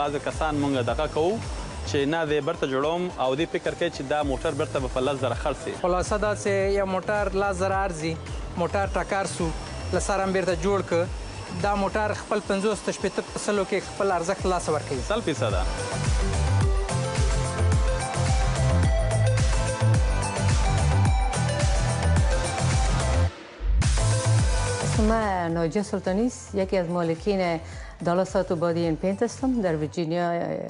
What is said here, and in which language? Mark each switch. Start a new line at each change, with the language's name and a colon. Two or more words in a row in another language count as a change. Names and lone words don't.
Pashto: بعضې کسان مونږ دغه کوو چې نه دی بیرته جوړوم او دې فکر کوي چې دا موټر بیرته به په 10,000 خرڅ شي. خلاصه دا چې یو موټر 10,000 ارزي، موټر ټکر سو، له سره هم بیرته جوړ که، دا موټر خپل 50 تر 80% کې خپل ارزښت له لاسه ورکوي. 100%.
Persian: من ناجیه سلطانی است، یکی از مالکین دالاس اتوبادی پینت هستم در ویرجینیا.